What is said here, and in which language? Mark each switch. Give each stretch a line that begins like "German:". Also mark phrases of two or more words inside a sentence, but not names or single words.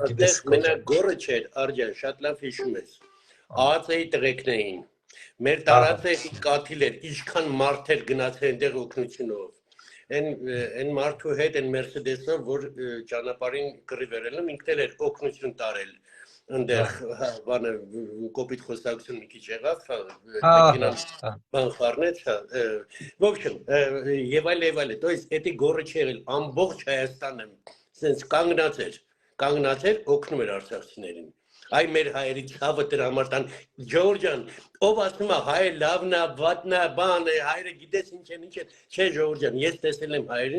Armenian: գիտես, մենակ գոռը չէր, Արջան, շատ լավ հիշում ես։ ԱԱԾ-ի տղեկն էին։ Մեր տարածքի կաթիլ էր, ինչքան մարդ էր գնացել այնտեղ օգնությունով։ Այն մարդու հետ այն Մերսեդեսով, որ ճանապարհին կռի վերել եմ, ինքն էր օգնություն տարել։ Այնտեղ բանը կոպիտ խոսակցություն մի քիչ եղավ, մեքենան բան խառնեց,
Russian: в общем,
Armenian: եւ այլ,
Russian: то есть
Armenian: էդի գոռը չի եղել, ամբողջ Հայաստանը sense կանգնած էր օգնում էր արցախցիներին։ Այ մեր հայերի ցավը դրա համար տան Ժողովուրդ ջան, ով ասում է հայը լավն է, վատն է, բան է, հայերը գիտես ինչ են, չէ Ժողովուրդ ջան, ես տեսել եմ հայերին